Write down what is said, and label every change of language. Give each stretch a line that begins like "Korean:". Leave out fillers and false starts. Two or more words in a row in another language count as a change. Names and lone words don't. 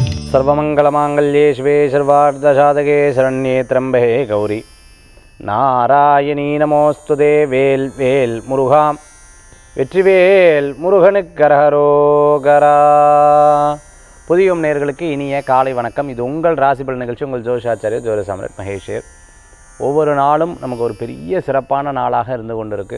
Sanskrit: सर्वमंगलमांगल्ये शिवे सर्वार्धसाधके शरण्ये त्र्यंबके गौरी नारायणी नमोस्तुते
Tamil: வேல் வேல் முருகா வெற்றிவேல் முருகனுக்கு அரகரோகரா. புதியும் நேயர்களுக்கு இனிய காலை வணக்கம். இது உங்கள் ராசிபலன் நிகழ்ச்சி. உங்கள் ஜோதிஷாச்சாரியர் ஜோதிட சாம்ராட் மகேஷ். ஒவ்வொரு நாளும் நமக்கு ஒரு பெரிய சிறப்பான நாளாக இருந்து கொண்டிருக்கு.